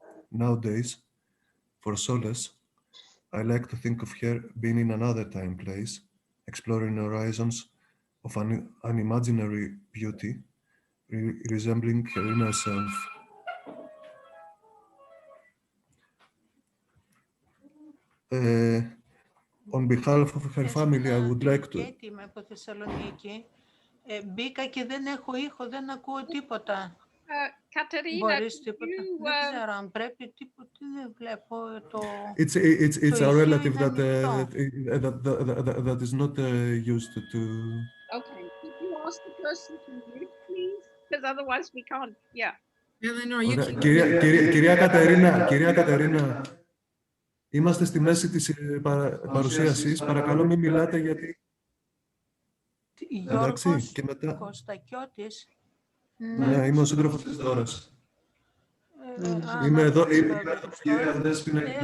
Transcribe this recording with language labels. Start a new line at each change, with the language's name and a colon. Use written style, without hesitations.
English: Nowadays, for solace, I like to think of her being in another time place, exploring horizons of an imaginary beauty, resembling her inner self. On behalf of her family, I would like to...
Greek: Είμαι από Θεσσαλονίκη. Μπήκα και δεν έχω ήχο, δεν ακούω τίποτα. Katerina, Μπορείς τίποτα? Δεν ξέρω αν πρέπει τίποτα, δεν βλέπω το...
English: It's a relative that is not used to... Okay, could you ask the person to mute, please? Because otherwise we can't, yeah. Eleanor, you can...
Greek: Κυρία Κατερίνα, είμαστε στη μέση της παρουσίασης. Παρακαλώ μην μιλάτε γιατί... Γιώργος Κωστακιώτης. Ναι, είμαι ο σύντροφος της Δώρας. Είμαι εδώ, κυρία Δέσποινα.